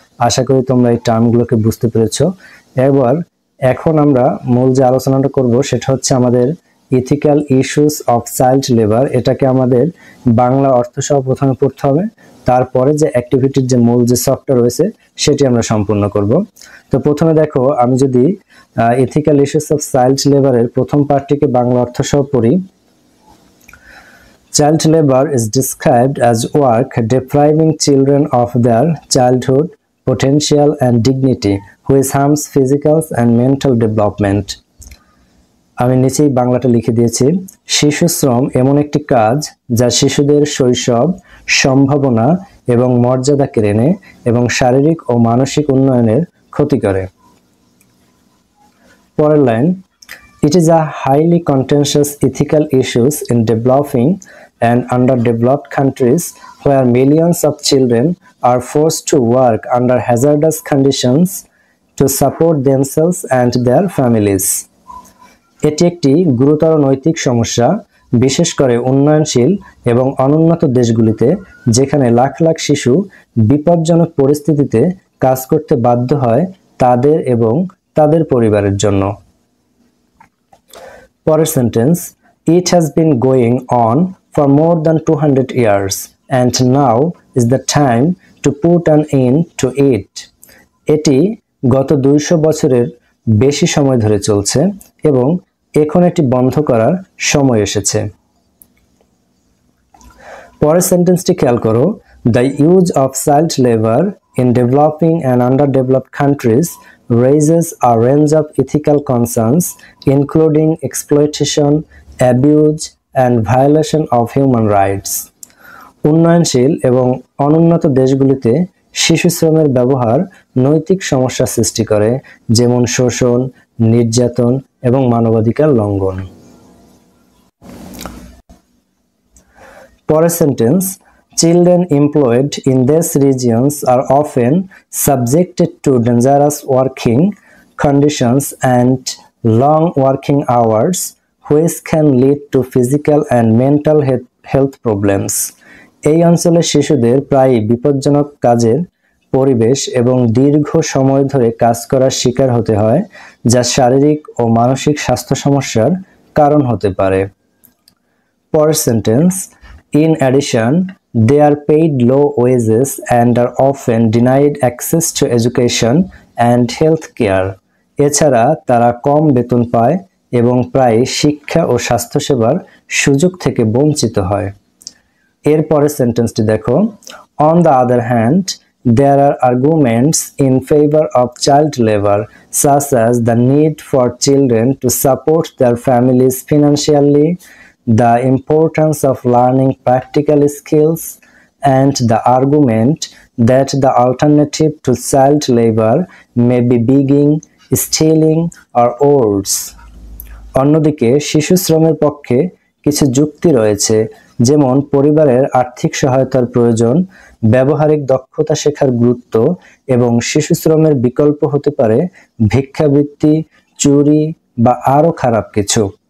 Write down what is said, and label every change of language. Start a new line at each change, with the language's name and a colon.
Bangla: আশা করি তোমরা এই টার্মগুলোকে বুঝতে পেরেছো। এখন আমরা মূল যে আলোচনাটা করব সেটা হচ্ছে আমাদের ethical issues of child labour. এটাকে আমাদের বাংলা অর্থ সহ প্রথমে পড়তে হবে, তারপরে যে অ্যাক্টিভিটির যে মূল যে সফটওয়্যার রয়েছে সেটি আমরা সম্পূর্ণ করব। তো প্রথমে দেখো, আমি যদি ইথিক্যাল ইস্যুস অফ চাইল্ড লেবারের প্রথম পার্টটিকে বাংলা অর্থ সহ পড়ি।
English: Child labor is described as work depriving children of their childhood potential and dignity, which harms physical and mental development।
Bangla: আমি নিচেই বাংলাটা লিখে দিয়েছি। শিশু শ্রম এমন একটি কাজ যা শিশুদের শৈশব, সম্ভাবনা এবং মর্যাদা কেড়ে নেয় এবং শারীরিক ও মানসিক উন্নয়নের ক্ষতি করে। পরের line,
English: it is a highly contentious ethical issues in developing and underdeveloped countries where millions of children are forced to work under hazardous conditions to support themselves and their families।
Bangla: এটি একটি গুরুতর নৈতিক সমস্যা, বিশেষ করে উন্নয়নশীল এবং অনুন্নত দেশগুলিতে, যেখানে লাখ লাখ শিশু বিপজ্জনক পরিস্থিতিতে কাজ করতে বাধ্য হয় তাদের এবং তাদের পরিবারের জন্য। পরের sentence,
English: It has been going on for more than 200 years, and now is the time to put an end to it.
Bangla: এটি গত 200 বছরের বেশি সময় ধরে চলছে এবং এখন এটি বন্ধ করার সময় এসেছে। পরের সেন্টেন্সটি খেয়াল করো,
English: The use of child labor in developing and underdeveloped countries raises a range of ethical concerns, including exploitation, abuse, and violation of human rights.
Bangla: উন্নয়নশীল এবং অনুন্নত দেশগুলিতে শিশু শ্রমের ব্যবহার নৈতিক সমস্যা সৃষ্টি করে, যেমন শোষণ, নির্যাতন এবং মানবাধিকার লঙ্ঘন। পরের sentence,
English: Children employed in these regions are often subjected to dangerous working conditions and long working hours, which can lead to physical and mental health problems.
Bangla: এই অঞ্চলের শিশুদের প্রায় বিপজ্জনক কাজের পরিবেশ এবং দীর্ঘ সময় ধরে কাজ করার শিকার হতে হয়, যা শারীরিক ও মানসিক স্বাস্থ্য সমস্যার কারণ হতে পারে। পরের sentence,
English: In addition, they are paid low wages and are often denied access to education and health care.
Bangla: এছাড়া তারা কম বেতন পায় এবং প্রায় শিক্ষা ও স্বাস্থ্যসেবার সুযোগ থেকে বঞ্চিত হয়। এর পরের সেন্টেন্সটি দেখো,
English: On the other hand, there are arguments in favor of child labor, such as the need for children to support their families financially, the importance of learning practical skills, and the argument that the alternative to child labor may be begging, stealing, or oaths.
Bangla: অন্যদিকে শিশু শ্রমের পক্ষে কিছু যুক্তি রয়েছে, যেমন পরিবারের আর্থিক সহায়তার প্রয়োজন, ব্যবহারিক দক্ষতা শেখার গুরুত্ব এবং শিশু শ্রমের বিকল্প হতে পারে ভিক্ষাবৃত্তি, চুরি বা আরও খারাপ কিছু।